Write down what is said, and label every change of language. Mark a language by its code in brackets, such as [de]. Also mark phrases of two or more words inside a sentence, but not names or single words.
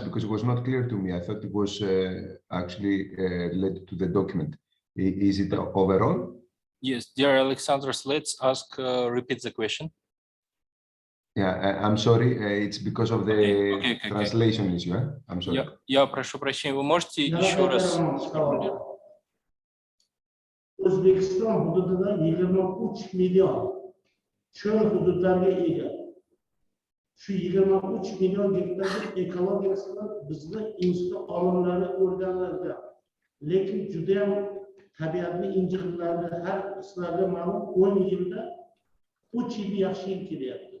[en] Because it was not clear to me. I thought it was actually related to the document. Is it overall? Yes, dear Alexandros, let's repeat the question. Yeah, I'm sorry. It's because of the translation issue. I'm sorry. [ru] Я прошу прощения. Вы можете еще раз сформулировать? [uz] O'zbekiston hududida 23 million cho'l hududlarga ega. Shu 23 million gektarlik ekologiyasini bizni institut olimlari o'rganlarga. Lekin juda ham tabiatning injiqlarini har sizlarga ma'lum 10 yilda 3 yil yaxshi yil kelyapti.